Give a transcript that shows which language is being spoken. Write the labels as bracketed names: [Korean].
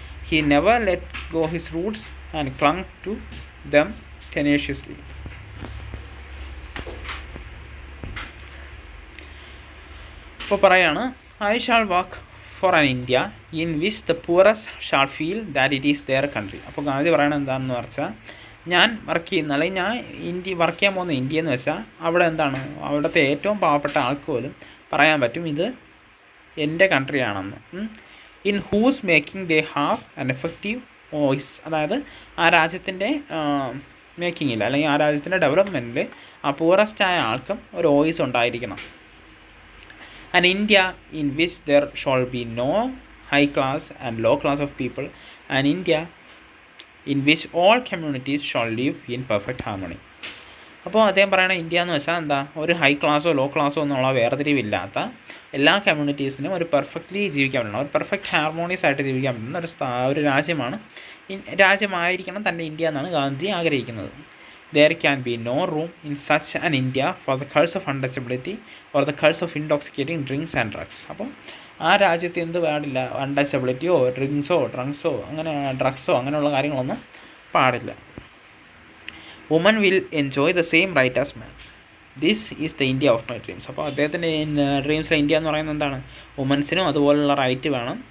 [English] He never let go his roots and clung to them tenaciously. [Malayalam] ഇപ്പോൾ പറയാണ്, [English] I shall work for an India in which the poorest shall feel that it is their country. [Malayalam] അപ്പോൾ ഗാന്ധി പറയണത് എന്താണെന്ന് വെച്ചാൽ, ഞാൻ work ചെയ്യുന്ന അല്ലെങ്കിൽ ഞാൻ വർക്ക് ചെയ്യാൻ പോകുന്ന ഇന്ത്യ എന്ന് വെച്ചാൽ അവിടെ എന്താണ്, അവിടുത്തെ ഏറ്റവും പാവപ്പെട്ട ആൾക്ക് പോലും പറയാൻ പറ്റും ഇത് എൻ്റെ കൺട്രി ആണെന്ന്. [English] in whose making they have an effective voice, [Malayalam] അതായത് ആ രാജ്യത്തിൻ്റെ മേക്കിങ്ങിൽ അല്ലെങ്കിൽ ആ രാജ്യത്തിൻ്റെ ഡെവലപ്മെൻറ്റിൽ ആ പൂറസ്റ്റായ ആൾക്കും ഒരു വോയിസ് ഉണ്ടായിരിക്കണം. [English] An India in which there shall be no high class and low class of people, an India in which all communities shall live in perfect harmony. [Malayalam] അപ്പോൾ അദ്ദേഹം പറയുന്ന ഇന്ത്യ എന്ന് വെച്ചാൽ എന്താ, ഒരു ഹൈ ക്ലാസ്സോ ലോ ക്ലാസ്സോ എന്നുള്ള വേർതിരിവില്ലാത്ത എല്ലാ കമ്മ്യൂണിറ്റീസിനും ഒരു പെർഫെക്റ്റ്ലി ജീവിക്കാൻ പറ്റുന്ന, ഒരു പെർഫെക്റ്റ് ഹാർമോണിയസ് ആയിട്ട് ജീവിക്കാൻ പറ്റുന്ന ഒരു രാജ്യമായിരിക്കണം തൻ്റെ ഇന്ത്യ എന്നാണ് ഗാന്ധി ആഗ്രഹിക്കുന്നത്. [English] There can be no room in such an India for the curse of untouchability or the curse of intoxicating drinks and drugs. [Malayalam] അപ്പോൾ ആ രാജ്യത്ത് എന്ത് പാടില്ല, അൺടച്ചബിലിറ്റിയോ ഡ്രങ്ക്സോ അങ്ങനെ ഡ്രഗ്സോ അങ്ങനെയുള്ള കാര്യങ്ങളൊന്നും പാടില്ല. [English] Woman will enjoy the same right as man. This is the India of my dreams. [Malayalam] അപ്പോൾ അദ്ദേഹത്തിൻ്റെ ഡ്രീംസിലെ ഇന്ത്യ എന്ന് പറയുന്നത് എന്താണ്, വുമൻസിനും അതുപോലുള്ള റൈറ്റ് വേണം.